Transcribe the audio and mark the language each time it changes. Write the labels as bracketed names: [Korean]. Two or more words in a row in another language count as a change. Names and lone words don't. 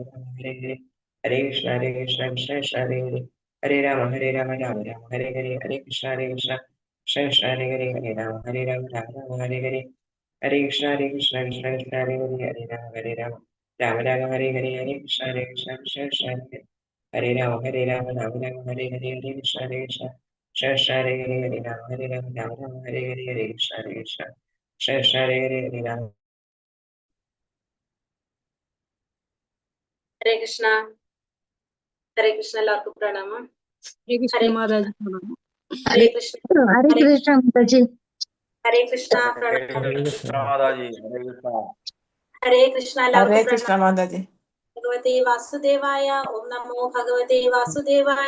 [Sanskrit] Hare Hare, Hare Krishna Krishna Krishna Hare Hare, Hare Rama Rama Rama Hare Hare, Hare Krishna Krishna Krishna Hare Hare, Hare Rama Rama Rama Hare Hare, Hare Krishna Krishna Krishna Hare Hare, Hare Rama Rama Rama Hare Hare, Hare Krishna Krishna Krishna Hare Rama Rama Rama Hare Hare, Hare Krishna Krishna Krishna Hare Hare, Hare Rama Rama Hare Hare, Hare Krishna Krishna Krishna Hare Hare, Hare Rama. [Malayalam] ഹരേ കൃഷ്ണ. ഹരേ കൃഷ്ണ. എല്ലാവർക്കും പ്രണാമം. ഹരേ കൃഷ്ണ മാതാജി. ഹരേ കൃഷ്ണ. ഹരേ കൃഷ്ണ മാതാജി. ഹരേ കൃഷ്ണ. മാതാജി. ഹരേ കൃഷ്ണ. ഹരേ കൃഷ്ണ മാതാജി. [Sanskrit] ഭഗവതേ വാസുദേവായ. ഓം നമോ ഭഗവതേ വാസുദേവായ.